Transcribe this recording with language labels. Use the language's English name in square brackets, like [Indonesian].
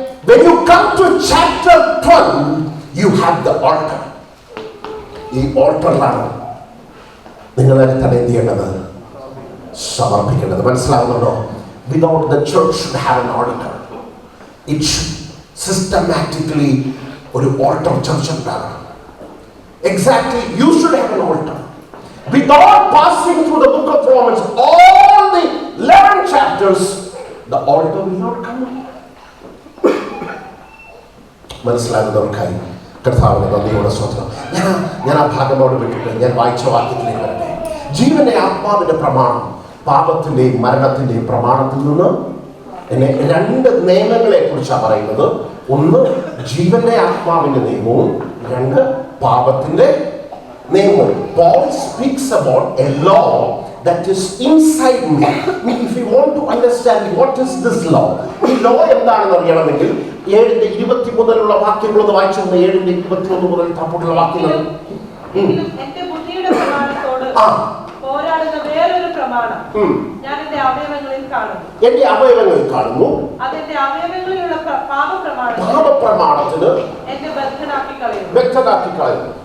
[English] When you come to chapter 12, you have the altar. [Malayalam] ഈ ഓൾട്ടറിലാണ് നിങ്ങളെ തന്നെ എന്ത് ചെയ്യേണ്ടത്? സമർപ്പിക്കേണ്ടത്. മനസ്സിലാവുന്നുണ്ടോ? [English] Without the church should have an altar. It should systematically [Malayalam] ഒരു ഓൾട്ടർ ചർച്ച ഉണ്ടാകണം. [English] Exactly, you should have an altar. Without passing through the book of Romans, all the 11 chapters, the altar will not come. [Malayalam] മനസ്സിലാകുന്നവർക്കായി കർത്താവിനെ നന്ദിയോടെ സ്തോത്രം. ഞാൻ ആ ഭാഗം അവിടെ വിട്ടിട്ട് ഞാൻ വായിച്ച വാക്യത്തിലേക്ക് വരട്ടെ. ജീവന്റെ ആത്മാവിന്റെ പ്രമാണം പാപത്തിന്റെയും മരണത്തിന്റെയും പ്രമാണത്തിൽ നിന്ന് എന്നെ 2 നിയമങ്ങളെ കുറിച്ചാണ് പറയുന്നത്. ഒന്ന് ജീവന്റെ ആത്മാവിന്റെ നിയമവും, 2 പാപത്തിന്റെ നിയമവും. [English] Paul speaks about a law that is inside me. If you want to understand what is this law, [Malayalam] ഈ ലോ എന്താണെന്ന് അറിയണമെങ്കിൽ 7:20 മുതലുള്ള വാക്യങ്ങളൊന്ന് വായിച്ചോണ്ട്. 7:21 മുതൽ താപ്പോട്ടുള്ള വാക്യങ്ങൾ. എന്റെ ബുദ്ധിയുടെ പ്രമാണത്തോട് പോരാടുന്ന വേറൊരു പ്രമാണം ഞാൻ എന്റെ അവയവങ്ങളിൽ കാണുന്നു. അതെന്റെ അവയവങ്ങളിലുള്ള പാപപ്രമാണത്തിന് എന്നെ ബദ്ധനാക്കി കളയുന്നു.